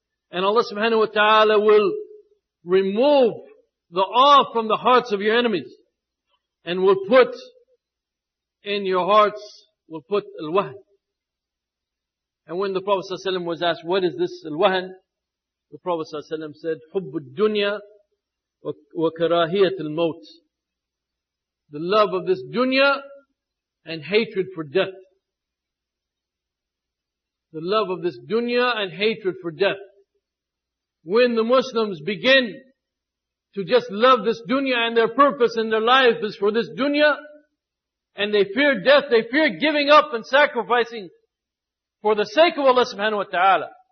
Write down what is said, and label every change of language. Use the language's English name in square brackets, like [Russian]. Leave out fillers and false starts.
[English] And Allah subhanahu wa ta'ala will remove the awe from the hearts of your enemies. And will put in your hearts, al-wahn. And when the Prophet ﷺ was asked, what is this al-wahn? The Prophet ﷺ said, [Arabic] حُبُّ الدُّنْيَا وَكَرَاهِيَةِ الْمَوْتِ. [English] The love of this dunya and hatred for death. The love of this dunya and hatred for death. When the Muslims begin to just love this dunya and their purpose in their life is for this dunya, and they fear death, they fear giving up and sacrificing for the sake of Allah subhanahu wa ta'ala,